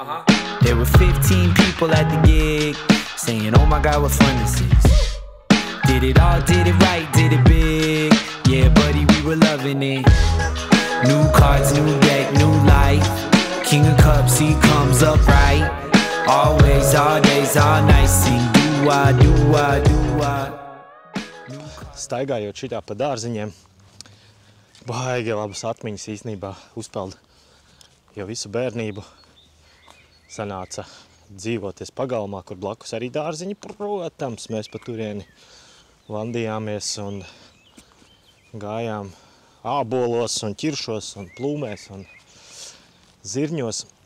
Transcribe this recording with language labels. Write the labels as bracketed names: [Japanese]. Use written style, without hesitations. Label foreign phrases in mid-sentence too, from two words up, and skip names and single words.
[English] There were 15 people at the gig, saying, oh my God, what fun this is. Did it all, did it right, did it big. Yeah, buddy, we were loving it. New cards, new deck, new life. King of cups, he comes up right. Always, all days, all night. Sing, do-wah, do-wah, do-wah. [Latvian] Staigājot šitā pa dārziņiem, baigi labas atmiņas īstenībā uzpeld. Jo visu bērnību sanāca dzīvoties pagalmā, kur blakus arī dārziņi. Protams, mēs pa turieni vandījāmies un gājām ābolos un ķiršos un plūmēs un zirņos.